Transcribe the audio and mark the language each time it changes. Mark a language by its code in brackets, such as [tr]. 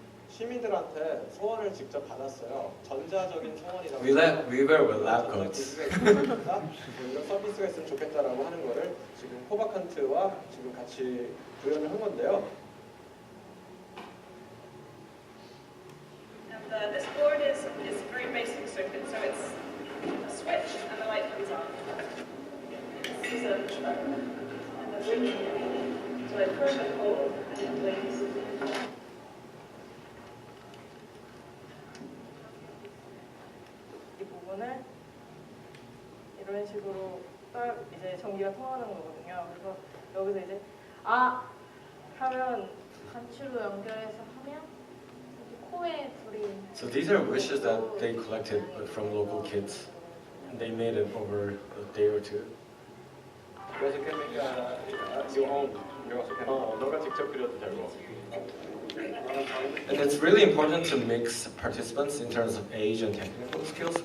[ko] 시민들한테 소원을 직접 받았어요. 전자적인 소원이라고. [en] We were with lab coats. [ko] 이런 서비스가 있으면 좋겠다라고 하는 거를 지금 호바칸트와 지금 같이 구현을 한 건데요. [en] And this board is a very basic circuit, so it's a switch and the light comes on. This is a truck and the blinking. So I push and hold and it blinks. [ko] 이 부분을 이런 식으로 딱 이제 전기가 통하는 거거든요. 그래서 여기서 이제 하면 단추로 연결해서 하면 코에 불이. [en] So these are wishes that they collected from local kids, and they made it over a day or two. You also can make your own. You also can. [ko] 너가 직접 그려도 되고. [en] And it's really important to mix participants in terms of age and technical skills.